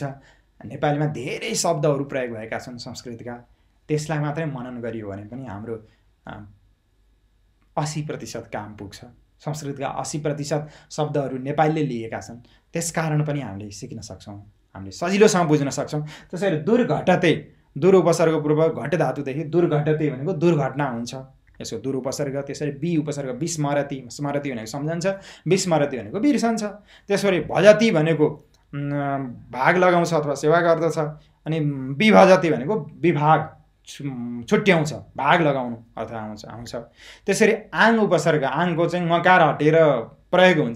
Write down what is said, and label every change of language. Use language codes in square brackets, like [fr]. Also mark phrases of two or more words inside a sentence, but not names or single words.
[ne] नेपालीमा धेरै शब्दहरू प्रयोग भएका छन् संस्कृतका, त्यसलाई मात्रै मनन गरियो भने पनि हाम्रो 80% काम पुग्छ। संस्कृतका 80% शब्दहरू नेपालीले लिएका छन्, त्यसकारण पनि हामीले सिक्न सक्छौँ, हामीले सजिलोसँग बुझ्न सक्छौँ। त्यसैले दुर्घटते, दुर उपसर्ग पूर्व घट धातुदेखि दुर्घटते भनेको दुर्घटना हुन्छ, यसको दुर उपसर्ग। त्यसरी बि उपसर्ग विस्मरति, स्मरति भनेको सम्झन्छ, विस्मरति भनेको बिर्सन्छ। त्यसरी भजति भनेको भाग लगाउँछ अथवा सेवा गर्दछ, अनि विभजति भनेको विभाग छुट्याउँछ, भाग लगाउनु अर्थ आउँछ। त्यसरी आङ उपसर्ग, आङको चाहिँ ngकार हटेर प्रयोग हुन्छ।